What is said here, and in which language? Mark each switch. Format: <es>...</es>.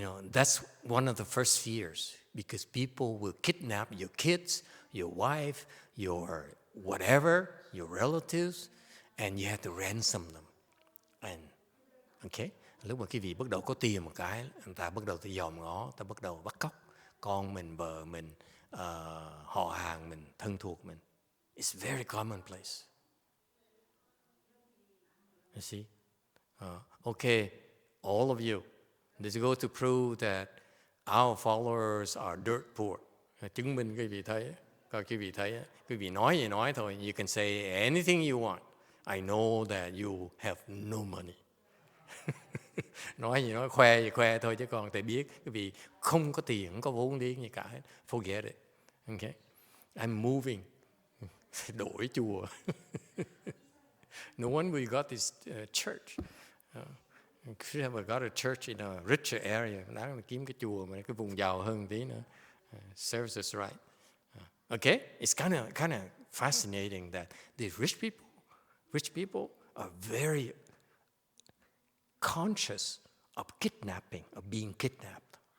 <en>that's one of the first fears, because people will kidnap your kids, your wife, your whatever, your relatives, and you have to ransom them.</en> <vi>And okay, lúc mà quý vị bắt đầu có tiền một cái, người ta bắt đầu tự dòm ngó, ta bắt đầu bắt cóc con mình, vợ mình, họ hàng mình, thân thuộc mình.</vi> <en>It's very commonplace. You see? Okay, all of you, let's go to prove that our followers are dirt poor.</en> <vi>Chứng minh quý vị thấy, coi quý vị thấy, quý vị nói gì nói thôi.</vi> <en>You can say anything you want. I know that you have no money.</en> <vi>Nói gì nói, khoe gì khoe thôi, chứ còn tôi biết quý vị không có tiền, không có vốn liếng gì cả hết.</vi> <en>Forget it. Okay? I'm moving.</en> <vi>Đổi chùa.</vi> <en>No wonder we got this church. We should have got a church in a richer area.</en> <vi>Đáng là kiếm cái chùa mà cái vùng giàu hơn tí nữa.</vi> <en>Serves us right. Okay? It's kind of fascinating that these rich people are very conscious of kidnapping, of being kidnapped.</en>